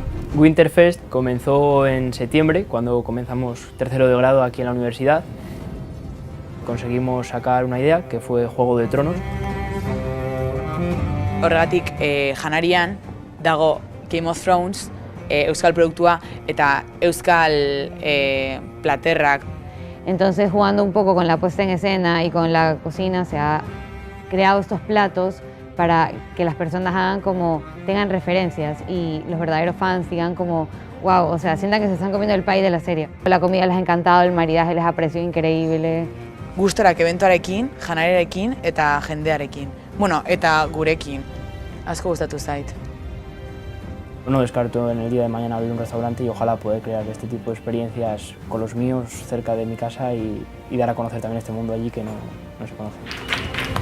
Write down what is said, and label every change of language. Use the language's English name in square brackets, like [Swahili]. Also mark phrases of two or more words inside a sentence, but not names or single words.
[Spanish] Winterfest comenzó en septiembre, cuando comenzamos tercero de grado aquí en la universidad. Conseguimos sacar una idea, que fue Juego de Tronos. [Basque] Horregatik, janarian dago Game of Thrones, euskal produktua eta euskal platerrak. [Spanish] Entonces, jugando un poco con la puesta en escena y con la cocina, se ha creado estos platos para que las personas tengan referencias y los verdaderos fans digan como, wow, o sea, sientan que se están comiendo el pie de la serie. La comida les ha encantado, el maridaje les ha parecido increíble. [Basque] Gustarak ebentuarekin, janariarekin eta jendearekin. Bueno, eta gurekin. Asko gustatu zait. [Spanish] No descarto en el día de mañana abrir un restaurante y ojalá poder crear este tipo de experiencias con los míos cerca de mi casa y dar a conocer también este mundo allí que no se conoce.